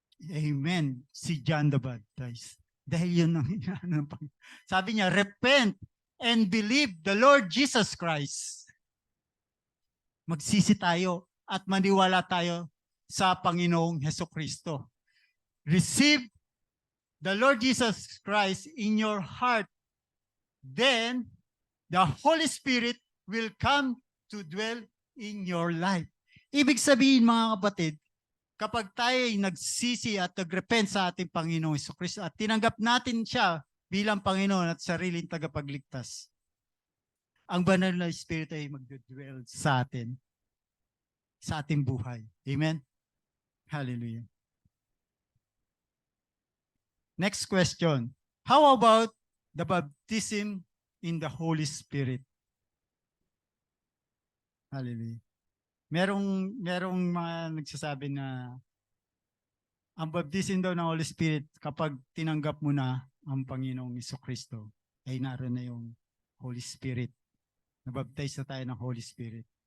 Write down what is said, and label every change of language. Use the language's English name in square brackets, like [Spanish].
[English] Amen. Si John the Baptist. [Filipino] Dahil yun ang sabi niya, [English] repent and believe the Lord Jesus Christ. [Filipino] Magsisi tayo at maniwala tayo sa Panginoong Hesukristo. [English] Receive the Lord Jesus Christ in your heart. Then, the Holy Spirit will come to dwell in your life. [Filipino] Ibig sabihin, mga kapatid, kapag tayo ay nagsisi at nagrepent sa ating Panginoong Jesucristo at tinanggap natin siya bilang Panginoon at sariling tagapagligtas, ang banal na Espiritu ay magdudwell sa atin, sa ating buhay. Amen? Hallelujah. [English] Next question. How about the baptism in the Holy Spirit? Hallelujah. [Filipino] Merong mga nagsasabi na ang baptism daw ng Holy Spirit kapag tinanggap mo na ang Panginoong Jesucristo ay naroon na yung Holy Spirit. Nabaptize na tayo ng Holy Spirit.